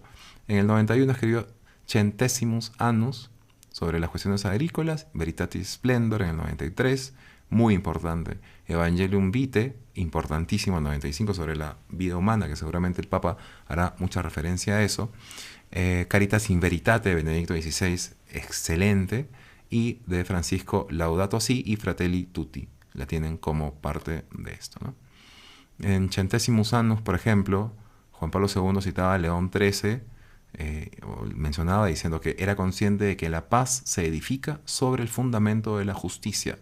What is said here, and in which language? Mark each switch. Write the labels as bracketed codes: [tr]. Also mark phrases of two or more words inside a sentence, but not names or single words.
[es] En el 91 escribió Centesimus Annus sobre las cuestiones agrícolas. Veritatis Splendor en el 93, muy importante. Evangelium Vitae, importantísimo, en el 95, sobre la vida humana, que seguramente el Papa hará mucha referencia a eso. Caritas in Veritate de Benedicto XVI, excelente, y de Francisco Laudato Si y Fratelli Tutti, la tienen como parte de esto, ¿no? En Centesimus Annus, por ejemplo, Juan Pablo II citaba a León XIII, mencionaba diciendo que era consciente de que la paz se edifica sobre el fundamento de la justicia.